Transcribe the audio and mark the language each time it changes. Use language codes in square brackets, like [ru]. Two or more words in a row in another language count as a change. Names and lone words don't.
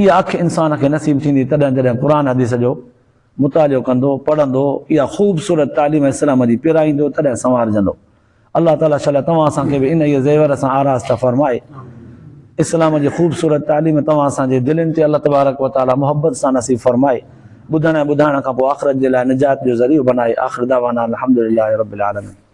[sd] इहा अखि इंसान खे नसीब थींदी तॾहिं जॾहिं क़ुरान हदीस जो मुतालो कंदो, पढ़ंदो, इहा ख़ूबसूरत तालीम इस्लाम जी पिराईंदो, तॾहिं संवारजंदो। अल्लाह ताला शल तव्हां असांखे बि इन ई ज़ेवर सां आरास्ता फ़रमाए। इस्लाम जी ख़ूबसूरत तालीम तव्हां असांजे दिलनि ते अल्लाह [ar] تبارك وتعالى [sd] मोहब्बत सां नसीब फ़रमाए। ॿुधण ऐं ॿुधाइण खां पोइ आख़िरत जे लाइ निजात जो ज़रियो बनाए। [ar] آخر دعوانا الحمد لله رب العالمين.